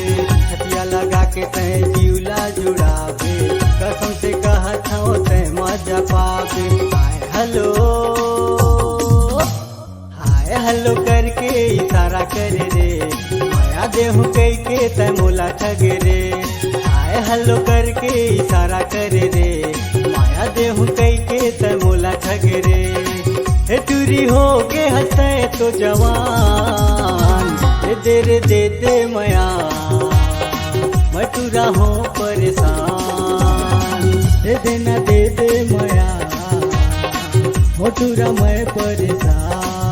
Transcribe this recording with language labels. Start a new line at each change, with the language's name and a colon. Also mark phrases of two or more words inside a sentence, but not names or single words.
Chhattisgarhi: छतिया लगा के ते झूला जुड़ावे, कसम से कहत हूँ ते मजा पावे।
English: hi hello
Chhattisgarhi: करके इशारा करे रे, माया देहु कई के ते मोला ठगे रे।
English: hi hello
Chhattisgarhi: करके इशारा करे रे, माया देहु कई के ते मोला ठगे रे। हे दूरी हो के हंसे तो जवान, दे रे दे दे मया, मटूरा हो परेशान। दे देना दे दे मया, मटूरा मैं परेशान।